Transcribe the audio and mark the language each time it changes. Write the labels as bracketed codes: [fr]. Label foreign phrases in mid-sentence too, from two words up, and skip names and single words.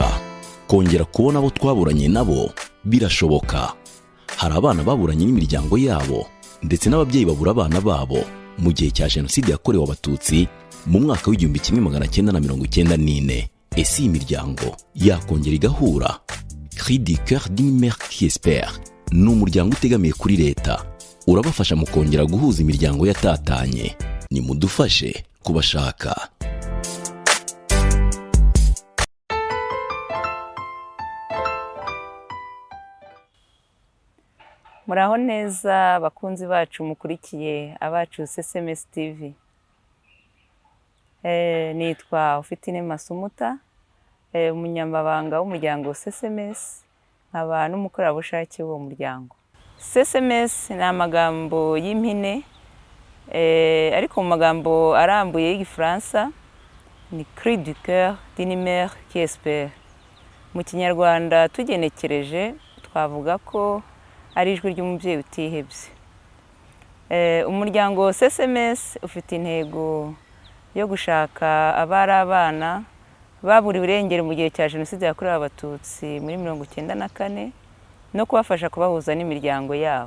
[rw] Kongera kubona abo twaburanye nabo birashoboka. Hari abana baburanye n'imiryango yabo ndetse n'ababyeyi babura abana babo mu gihe cya Jenoside yakorewe Abatutsi mu mwaka w'1994. Ese iyi miryango yakongera igahura? [fr] Cri du cœur d'une mère qui espère [rw] ni umuryango utegamiye kuri leta, urabafasha mu kongera guhuza imiryango yatatanye. Nimudufashe kubashaka. Muraho neza bakunzi bacu mukurikiye abacu SMS TV. Nitwa Afite Masumuta, umunyamabanga w'umuryango SMS, nkaba n'umukorerabushake w'uwo muryango. SMS ni amagambo y'impine, ariko mu magambo arambuye y'Igifaransa ni [fr] Cri du cœur d'une mère qui espère. [rw] Mu Kinyarwanda tugenekereje twavuga ko ari ijwi ry'umubyeyi utihebye. Umuryango SMS ufite intego yo gushaka abari abana baburiwe irengero mu gihe cya Jenoside yakorewe Abatutsi muri 1994 no kubafasha kubahuza n'imiryango yabo.